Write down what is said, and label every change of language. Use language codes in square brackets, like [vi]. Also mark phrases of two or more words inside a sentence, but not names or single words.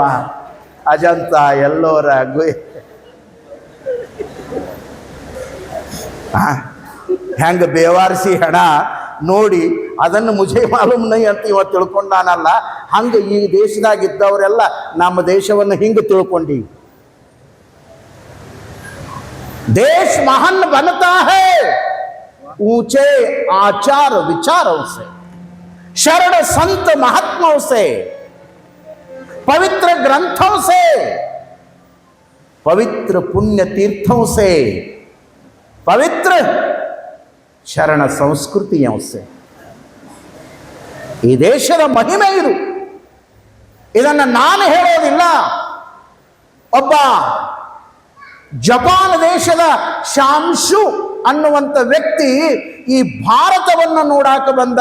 [kn] ಅಜಂತ ಎಲ್ಲೋರ ಹೆಂಗ ಬೇವಾರಿಸಿ ಹೆಣ ನೋಡಿ ಅದನ್ನು [hi] मुझे मालूम नहीं [kn] ಅಂತ ಇವ ತಿಳ್ಕೊಂಡಾನಲ್ಲ, ಹಂಗ ಈ ದೇಶದಾಗಿದ್ದವರೆಲ್ಲ ನಮ್ಮ ದೇಶವನ್ನು ಹಿಂಗ ತಿಳ್ಕೊಂಡಿ. [hi] देश महान बनता है ऊंचे आचार विचारों से, शरण संत महात्माओं से, पवित्र ग्रंथों से, पवित्र पुण्य तीर्थों से, पवित्र शरण संस्कृतियों से. [kn] ಈ ದೇಶದ ಮಹಿಮೆ ಇದು. ಇದನ್ನು ನಾನು ಹೇಳೋದಿಲ್ಲ. ಒಬ್ಬ ಜಪಾನ್ ದೇಶದ ಶಾಂಶು ಅನ್ನುವಂಥ ವ್ಯಕ್ತಿ ಈ ಭಾರತವನ್ನು ನೋಡಾಕ ಬಂದ.